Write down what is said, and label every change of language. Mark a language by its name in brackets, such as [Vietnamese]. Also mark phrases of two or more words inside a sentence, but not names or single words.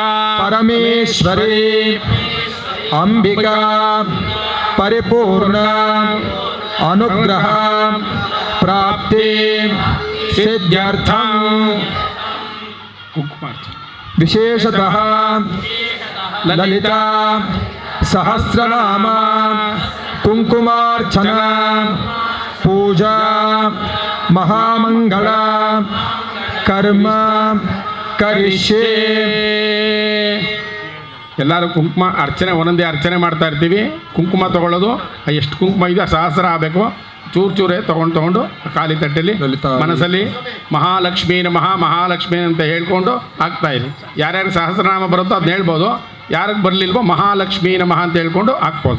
[Sanskrit] परमेश्वरी अंबिका परिपूर्ण अनुग्रह प्राप्ति सिद्ध्यर्थं विशेषतः ललिता सहस्रनाम कुंकुमार्चना पूजा महामंगल कर्म करिष्ये [Kannada] ಎಲ್ಲರೂ ಕುಂಕುಮ ಅರ್ಚನೆ ಒಂದೊಂದೇ ಅರ್ಚನೆ ಮಾಡ್ತಾ ಇರ್ತೀವಿ. ಕುಂಕುಮ ತೊಗೊಳ್ಳೋದು ಎಷ್ಟು ಕುಂಕುಮ ಇದೆ ಸಹಸ್ರ ಆಗಬೇಕು. ಚೂರೇ ತೊಗೊಂಡು ಖಾಲಿ ತಟ್ಟೆಯಲ್ಲಿ ಮನಸ್ಸಲ್ಲಿ [Sanskrit] ಮಹಾಲಕ್ಷ್ಮೀ ನಮಃ [Kannada] ಮಹಾಲಕ್ಷ್ಮೀ ಅಂತ ಹೇಳ್ಕೊಂಡು ಹಾಕ್ತಾ ಇರಿ. ಯಾರ್ಯಾರು ಸಹಸ್ರನಾಮ ಬರುತ್ತೋ ಅದನ್ನ ಹೇಳ್ಬೋದು. ಯಾರಿಗೆ ಬರಲಿಲ್ವೋ [Sanskrit] ಮಹಾಲಕ್ಷ್ಮೀ ನಮಃ [Kannada] ಅಂತ ಹೇಳ್ಕೊಂಡು ಹಾಕ್ಬೋದು.